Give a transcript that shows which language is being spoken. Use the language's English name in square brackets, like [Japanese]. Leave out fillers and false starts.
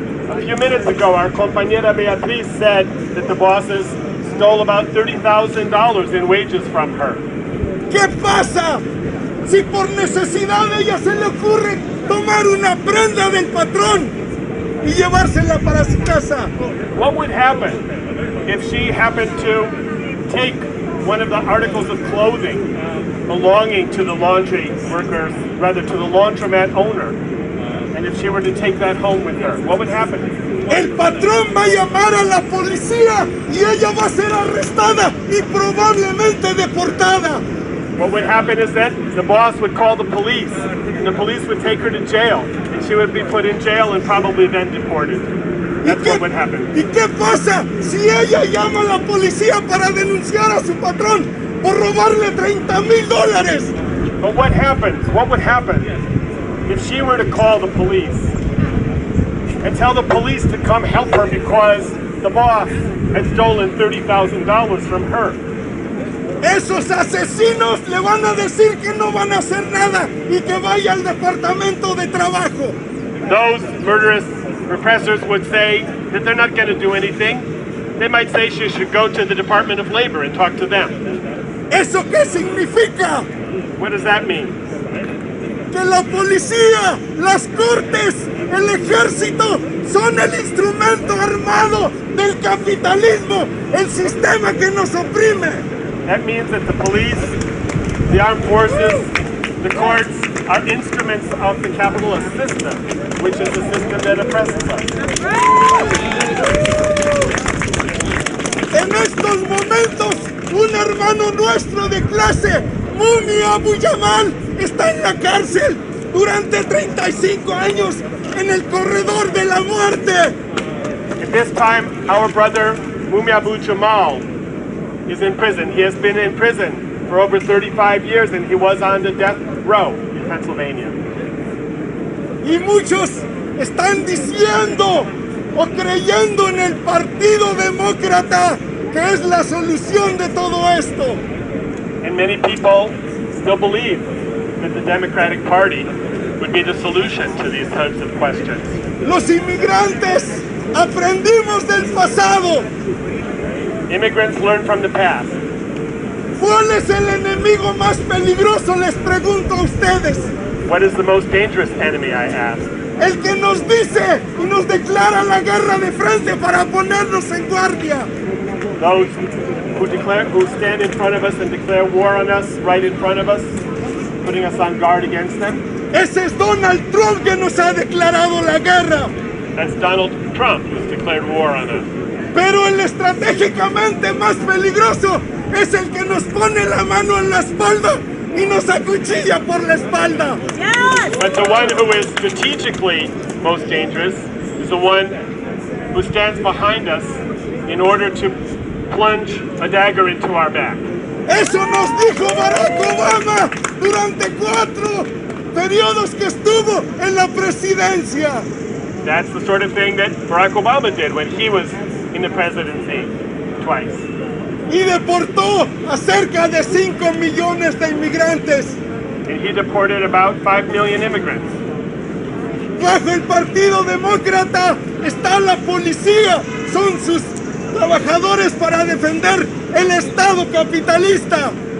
[English] A few minutes ago, our compañera Beatriz said that the bosses stole about $30,000 in wages from her. [Spanish] ¿Qué pasa si por necesidad a ella se le ocurre tomar una prenda del patrón y llevársela para su casa? [English] What would happen if she happened to take one of the articles of clothing belonging to the laundry workers, rather to the laundromat owner, and if she were to take that home with her? What would happen? [Spanish] El patrón va a llamar a la policía y ella va a ser arrestada y probablemente deportada. [English] What would happen is that the boss would call the police, and the police would take her to jail, and she would be put in jail and probably then deported. That's what would happen. [Spanish] ¿Y qué pasa si ella llama a la policía para denunciar a su patrón por robarle $30,000? [English] But what happens? What would happen if she were to call the police and tell the police to come help her because the boss had stolen $30,000 from her? [Spanish] Esos asesinos le van a decir que no van a hacer nada y que vaya al departamento de trabajo. [English] Those murderous repressors would say that they're not going to do anything. They might say she should go to the Department of Labor and talk to them. [Spanish] ¿Eso qué significa? [English] What does that mean? [Spanish] Que la policía, las cortes, el ejército son el instrumento armado del capitalismo, el sistema que nos oprime. [English] That means that the police, the armed forces, the courts are instruments of the capitalist system, which is a system that oppresses us. [Spanish] En estos momentos, un hermano nuestro de clase, Mumi Abu Yamal, está en la cárcel durante 35 años en el corredor de la muerte. [English] At this time, our brother Mumi Abu Jamal is in prison. He has been in prison for over 35 years, and he was on the death row in Pennsylvania. [Spanish] Y muchos están diciendo o creyendo en el Partido Demócrata que es la solución de todo esto. [English] And many people still believe that the Democratic Party would be the solution to these types of questions. [Spanish] Los inmigrantes aprendimos del pasado. [English] Immigrants learn from the past. [Spanish] ¿Cuál es el enemigo más peligroso? Les pregunto a ustedes. [English] What is the most dangerous enemy, I ask? [Spanish] El que nos dice y nos declara la guerra de frente para ponernos en guardia. [English] Those who stand in front of us and declare war on us, right in front of us, putting us on guard against them. [Spanish] Ese es Donald Trump que nos ha declarado la guerra. [English] That's Donald Trump who's declared war on us. [Spanish] Pero el estratégicamente más peligroso es el que nos pone la mano en la espalda y nos acuchilla por la espalda. [English] But the one who is strategically most dangerous is the one who stands behind us in order to plunge a dagger into our back. [Spanish] Eso nos dijo Barack Obama durante 4 periodos que estuvo en la presidencia. [English] That's the sort of thing that Barack Obama did when he was in the presidency twice. [Spanish] Y deportó a cerca de 5 millones de inmigrantes. [English] And he deported about 5 million immigrants. [Spanish] Bajo el Partido Demócrata está la policía son sus trabajadores para defender el Estado capitalista.